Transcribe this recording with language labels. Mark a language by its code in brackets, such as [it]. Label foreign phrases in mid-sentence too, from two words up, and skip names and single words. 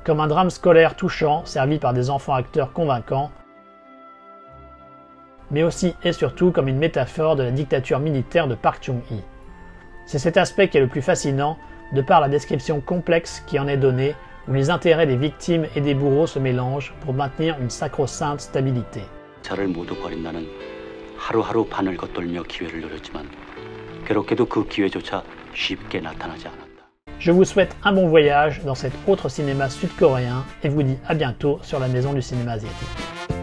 [fr] comme un drame scolaire touchant servi par des enfants acteurs convaincants, mais aussi et surtout comme une métaphore de la dictature militaire de Park Chung-hee. C'est cet aspect qui est le plus fascinant, de par la description complexe qui en est donnée, où les intérêts des victimes et des bourreaux se mélangent pour maintenir une sacro-sainte stabilité. [ko] 저를 모두 버린 나는 하루하루 반을 걷돌며 기회를 노렸지만 괴롭게도 그 기회조차 쉽게 나타나지 않았다. [fr] Je vous souhaite un bon voyage dans cet autre cinéma sud-coréen et vous dis à bientôt sur la Maison du cinéma asiatique.